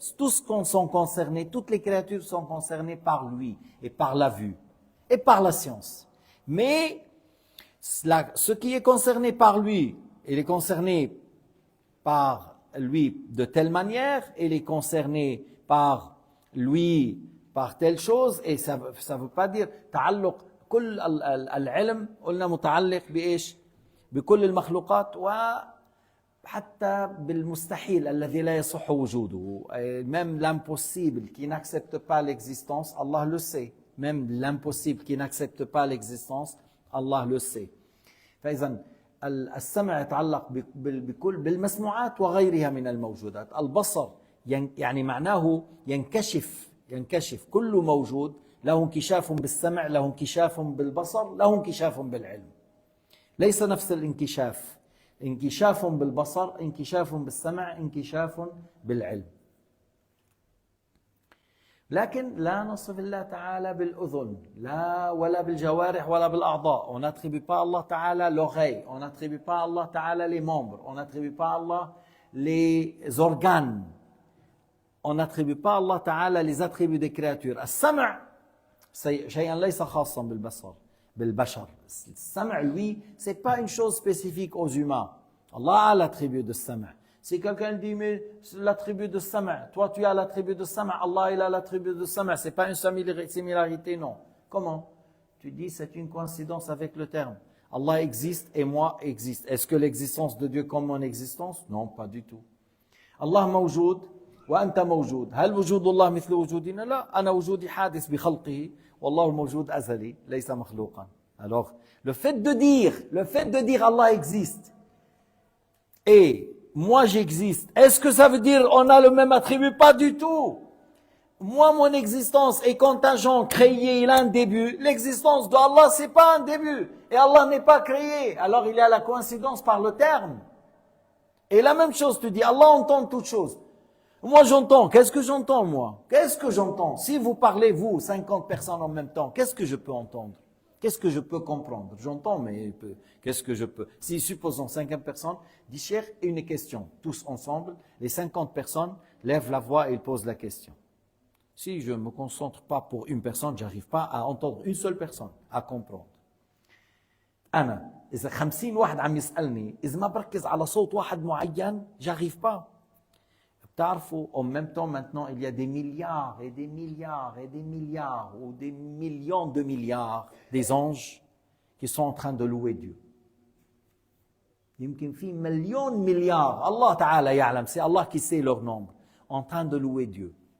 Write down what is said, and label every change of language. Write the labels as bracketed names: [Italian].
[French] Tous sont concernés, toutes les créatures sont concernées par lui et par la vue et par la science. Mais ce qui est concerné par lui, il est concerné par lui de telle manière, il est concerné par lui par telle chose, et ça veut pas dire تعلق. [Arabic] كل العلم قلنا متعلق بإيش؟ بكل المخلوقات وحتى بالمستحيل الذي لا يصح وجوده. [French] Même l'impossible qui n'accepte pas l'existence, Allah le sait. Même l'impossible qui n'accepte pas l'existence, Allah le sait. [Arabic] فإذا السمع يتعلق بكل بالمسموعات وغيرها من الموجودات. البصر يعني معناه ينكشف كل موجود له انكشاف بالسمع، له انكشاف بالبصر، له انكشاف بالعلم. ليس نفس الانكشاف، انكشاف بالبصر، انكشاف بالسمع، انكشاف بالعلم. لكن لا نصف الله تعالى بالأذن، لا ولا بالجوارح ولا بالأعضاء. [French] On n'attribue pas à Allah Ta'ala l'oreille, on n'attribue pas à Allah Ta'ala les membres, on n'attribue pas à Allah les organes, on n'attribue pas à Allah Ta'ala les attributs des créatures. [Arabic] السمع شيئا ليس خاصا بالبصر بالبشر. [French] السمع lui, c'est pas une chose spécifique aux humains. Allah a l'attribut de sam'a. Si quelqu'un dit mais l'attribut de sam'a, toi tu as l'attribut de sam'a, Allah il a l'attribut de sam'a, c'est pas une similarité, non. Comment? Tu dis c'est une coïncidence avec le terme. Allah existe et moi existe. Est-ce que l'existence de Dieu comme mon existence? Non, pas du tout. [Arabic] Allah موجود وأنت موجود. هل وجود الله مثل وجودنا؟ لا. أنا وجودي حادث بخلقه والله موجود أزلي ليس مخلوقا. [French] Alors, le fait de dire Allah existe et moi j'existe, est-ce que ça veut dire on a le même attribut? Pas du tout. Moi, mon existence est contingent, créé, il a un début. L'existence d'Allah, c'est pas un début. Et Allah n'est pas créé. Alors, il y a la coïncidence par le terme. Et la même chose, tu dis, Allah entend toutes choses. Moi, j'entends. Qu'est-ce que j'entends, moi? Qu'est-ce que j'entends? Si vous parlez, vous, 50 personnes en même temps, qu'est-ce que je peux entendre? Qu'est-ce que je peux comprendre? J'entends, mais qu'est-ce que je peux? Si, supposons 50 personnes, dit cher, une question. Tous ensemble, les 50 personnes lèvent la voix et ils posent la question. Si je ne me concentre pas pour une personne, j'arrive pas à entendre une seule personne, à comprendre. [Arabic] أنا إذا 50 واحد عم يسألني إذا ما بركز على صوت واحد معين [French] j'arrive pas. [Arabic] بتعرفوا [French] en même temps maintenant il y a des milliards et des milliards et des milliards ou des millions de milliards des anges qui sont en train de louer Dieu. [Arabic] يمكن في مليون مليار الله تعالى يعلم, [French] c'est Allah qui sait leur nombre, en train de louer Dieu.